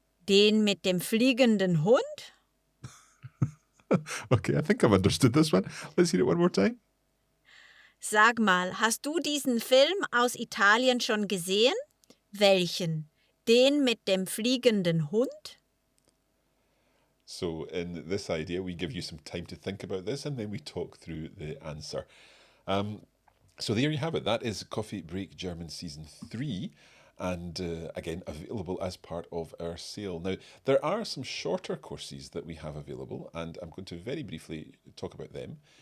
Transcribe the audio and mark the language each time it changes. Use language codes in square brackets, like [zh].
[de] Den mit dem fliegenden Hund? [en] Okay, I think I've understood this one. Let's hear it one more time. [de] Sag mal, hast du diesen Film aus Italien schon gesehen? Welchen? Den mit dem fliegenden Hund? [en] So in this idea, we give you some time to think about this, and then we talk through the answer. So there you have it. That is Coffee Break German Season 3. And again, available as part of our sale. Now, there are some shorter courses that we have available, and I'm going to very briefly talk about them.